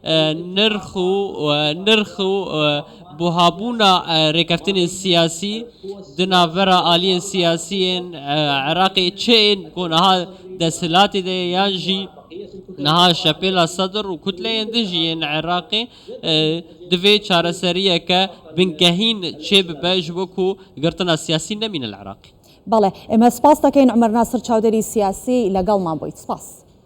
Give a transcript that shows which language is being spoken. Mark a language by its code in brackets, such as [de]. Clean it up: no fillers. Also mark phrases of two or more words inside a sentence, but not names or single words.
[ku] nirx û buhabûna rêkeftinên siyasî di navbera aliyên siyasiyên Iraqê çiyên ku niha desthilatê de yan jî niha şepêla sedr û kutleyên din jî yên Iraqê divê çareseriyeke bingehîn çê bibe ji bo ku girtina siyasî nemîne li Iraqê [ckb] بەڵێ ئێمە سپاس دەکەین عومەر ناسر چاودێری سیاسی لەگەڵمان بۆیت سپاس